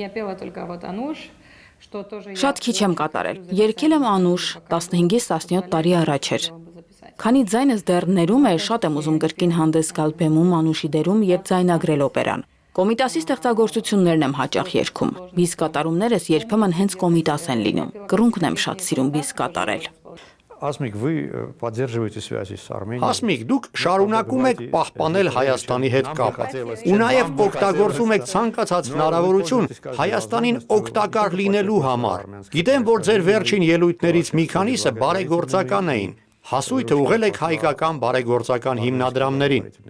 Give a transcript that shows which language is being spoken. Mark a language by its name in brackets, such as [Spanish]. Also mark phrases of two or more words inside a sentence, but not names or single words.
[Armenian] Շատ քիչ եմ կատարել։ Երգել եմ Անուշ 15-17 տարի առաջ էր։ Քանի ձայնս դեռ ներում է, շատ եմ ուզում կրկին հանդես գալ բեմում Անուշի դերում եւ ձայնագրել օպերան։ Կոմիտասի ստեղծագործություններն եմ հաճախ երգում։ Բիս կատարումներս երբեմն հենց կոմիտաս են լինում։ Կռունկն եմ շատ սիրում բիս կատարել։ Ասմիկ, [Russian] вы поддерживаете связи с Арменией։ [Armenian] Հասմիկ, դուք շարունակում եք պահպանել Հայաստանի հետ կապը ու նաև օգտագործում եք ցանկացած հնարավորություն Հայաստանին օգտակար լինելու համար։ Գիտեմ, որ ձեր վերջին ելույթներից մի քանիսը բարեգործական էին։ Հասույթը ուղղել եք հայկական բարեգործական հիմնադրամներին։